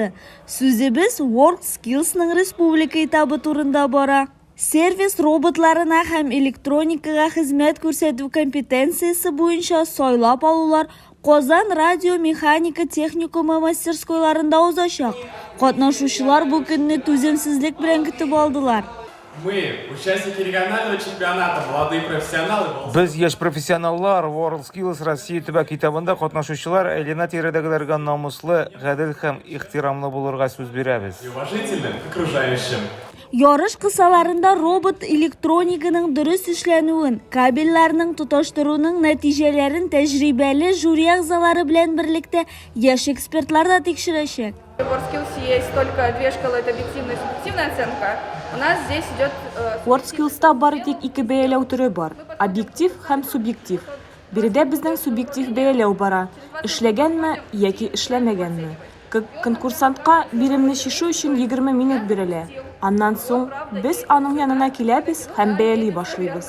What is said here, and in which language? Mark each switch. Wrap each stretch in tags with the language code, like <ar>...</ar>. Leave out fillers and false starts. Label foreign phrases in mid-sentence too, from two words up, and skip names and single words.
<tt>Сүзебез WorldSkillsның республика этабы турында бара. Сервис роботларына һәм электроникага хезмәт күрсәтү компетенциясе буенча сайлап алулар Казан радиомеханика техникумы мастерскойларында узачак. Катнашучылар бу көнне түземсезлек белән көтеп алдылар.</tt> <ru>Мы, участники регионального чемпионата, молодые профессионалы.</ru> <tt>Без яшь профессионаллар WorldSkills Россия төбәк этабында катнашучылар әйләнә тирәдәгеләргә намуслы, гадел һәм ихтирамлы булырга сүз бирәбез.</tt> <ru>И уважительным к окружающим.</ru> <tt>Ярыш кысаларында робот электрониканың дөрес эшләнүен, кабельләрнең тоташтыруның нәтиҗәләрен тәҗрибәле жюри әгъзалары белән берлектә яшь экспертлар да тикшерәчәк.</tt> <ru>В WorldSkills есть только две шкалы, это объективная и субъективная оценка. У нас здесь идет...</ru> <tt>WorldSkills'та бары тик ике бәяләү төрө бар: объектив һәм субъектив. Биредә безнең субъектив бәяләү бара: эшләгәнме яки эшләмәгәнме. Конкурсантка биремне чишү өчен 20 минут бирелә. Аннан соң без аның янына киләбез һәм бәяли башлыйбыз.</tt>